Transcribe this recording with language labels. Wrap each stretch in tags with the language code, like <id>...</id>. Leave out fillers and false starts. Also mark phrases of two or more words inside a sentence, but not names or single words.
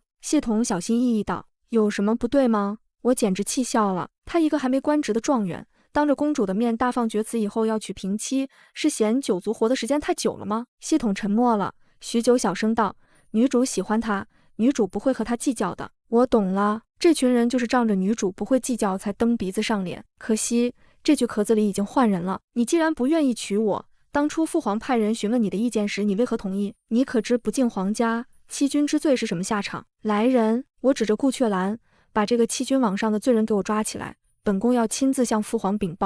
<zh>系統小心翼翼道，有什麼不對嗎？我簡直氣笑了，他一個還沒官職的狀元， 當着公主的面大放厥詞以後要娶平妻，是嫌九族活的時間太久了嗎？系統沉默了許久，小聲道：“女主喜歡他，女主不會和他計較的。” 我懂了，這群人就是仗着女主不會計較才蹬鼻子上臉。可惜這具殼子裡已經換人了。你既然不願意娶我，當初父皇派人詢問你的意見時，你為何同意？你可知不敬皇家，欺君之罪是什麼下場？來人！我指着顧闕蘭，把這個欺君罔上的罪人給我抓起來，本宮要親自向父皇稟報。</zh>